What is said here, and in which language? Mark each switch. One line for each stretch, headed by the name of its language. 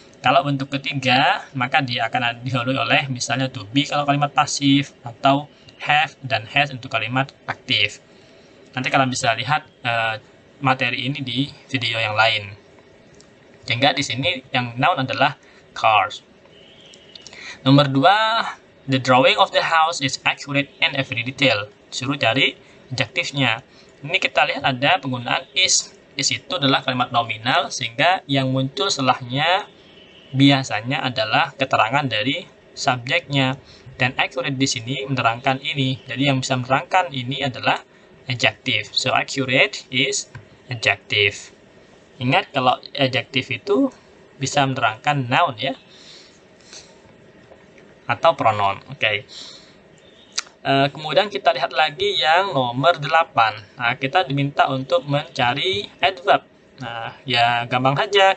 Indonesian: Kalau bentuk ketiga, maka dia akan didahului oleh misalnya to be kalau kalimat pasif, atau have dan has untuk kalimat aktif. Nanti kalian bisa lihat materi ini di video yang lain. Sehingga di sini yang noun adalah cars. Nomor 2,
English: the drawing of the house is accurate and every detail.
Indonesian: Suruh cari adjektifnya. Ini kita lihat ada penggunaan is. Is itu adalah kalimat nominal, sehingga yang muncul setelahnya biasanya adalah keterangan dari subjeknya. Dan accurate di sini menerangkan ini. Jadi yang bisa menerangkan ini adalah adjective.
English: So accurate is adjective.
Indonesian: Ingat kalau adjective itu bisa menerangkan noun ya. Atau pronoun. Oke. Kemudian kita lihat lagi yang nomor 8. Nah, kita diminta untuk mencari adverb. Nah, ya gampang saja.